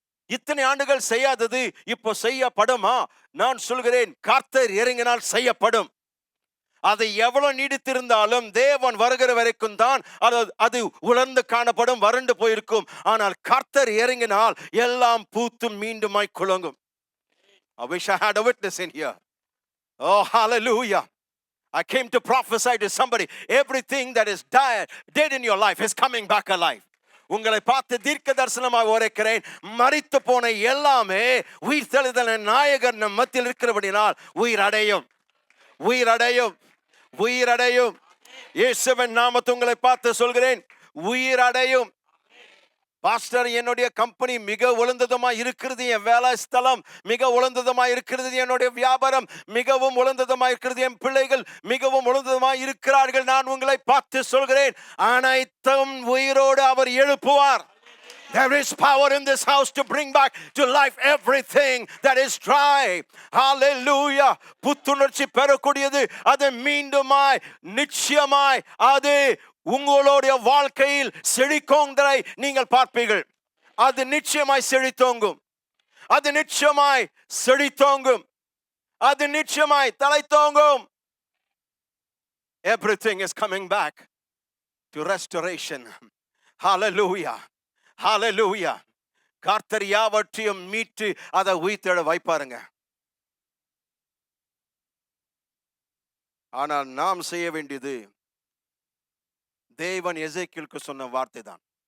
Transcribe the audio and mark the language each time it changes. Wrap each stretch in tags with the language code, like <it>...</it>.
<ta>இத்தனை ஆண்டுகள் செய்யாதது இப்போ செய்யப்படுமா? நான் சொல்கிறேன், கர்த்தர் இறங்கினால் செய்யப்படும். அதை எவ்வளவு நீடித்திருந்தாலும் தேவன் வருகிற வரைக்கும் தான் அது உலர்ந்து காணப்படும், வறண்டு போயிருக்கும். ஆனால் கர்த்தர் இறங்கினால் எல்லாம் பூத்து மீண்டுமாய் குலுங்கும்.</ta> <en>I wish I had a witness in here. Oh, hallelujah. I came to prophesy to somebody. Everything that is dead in your life is coming back alive.</en> <ta>உங்களை பார்த்து தீர்க்க தரிசனமாக உரைக்கிறேன், மரித்து போன எல்லாமே உயிர் தெளிதல் நாயகர் நம் மத்தியில் இருக்கிறபடினால் உயிரடையும், உயிரடையும், உயிரடையும். இயேசுவின் நாமத்தை உங்களை பார்த்து சொல்கிறேன், உயிரடையும். பாஸ்டர், என்னுடைய கம்பெனி மிக உயர்ந்ததுமா இருக்கிறது, என் வேலை ஸ்தலம் மிக உயர்ந்ததுமா இருக்கிறது, என்னுடைய வியாபாரம் மிகவும் உயர்ந்ததுமா இருக்கிறது, என் பிள்ளைகள் மிகவும் உயர்ந்ததுமா இருக்கிறார்கள். நான் உங்களை பார்த்து சொல்கிறேன், அனைத்தும் உயிரோடு அவர் எழுப்புவார்.</ta> <en>There is power in this house to bring back to life everything that is dry. Hallelujah.</en> <ta>புத்துணர்ச்சி பெறக்கூடியது அது மீண்டுமாய் நிச்சயமாய் அது உங்களுடைய வாழ்க்கையில் செழிக்கோங்கதை நீங்கள் பார்ப்பீர்கள். அது நிச்சயமாய் செழித்தோங்கும், அது நிச்சயமாய் செழித்தோங்கும், அது நிச்சயமாய் தலைத்தோங்கும்.</ta> <en>Everything is coming back to restoration. Hallelujah. Hallelujah.</en> <ta>கர்த்தர் யாவற்றையும் மீட்டு அதை உயிர்த்தெழ வைப்பாருங்க. ஆனால் நாம் செய்ய வேண்டியது தேவன் எசேக்கியேலுக்கு சொன்ன வார்த்தை தான்.</ta>